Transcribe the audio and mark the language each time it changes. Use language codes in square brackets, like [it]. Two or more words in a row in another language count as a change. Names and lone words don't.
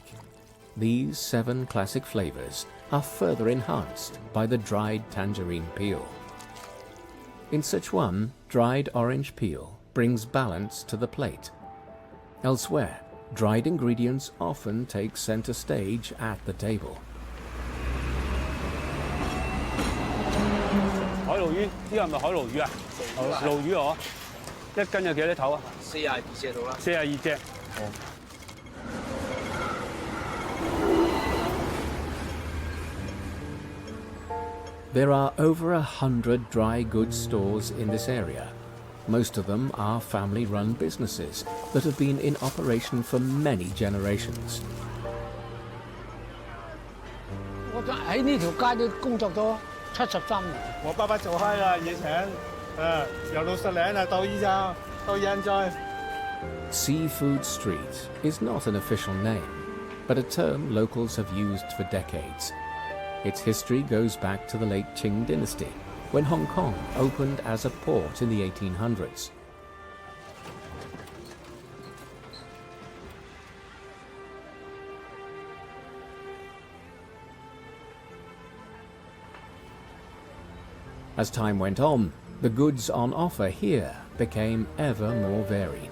[en] These 7 classic flavors are further enhanced by the dried tangerine peel. In Sichuan, dried orange peel brings balance to the plate. Elsewhere, dried ingredients often take center stage at the table. [yue] 海鱸魚，呢個係咪海鱸魚啊？鱸魚哦，一斤有幾多頭啊？42隻到啦。42隻。哦。 [en] There are over 100 dry goods stores in this area. Most of them are family-run businesses that have been in operation for many generations. [yue] 我喺呢條街都工作咗73年。我爸爸做開啦，以前，由60零啊到依家到現在。 [en] Seafood Street is not an official name, but a term locals have used for decades. Its history goes back to the late Qing dynasty, when Hong Kong opened as a port in the 1800s. As time went on, the goods on offer here became ever more varied.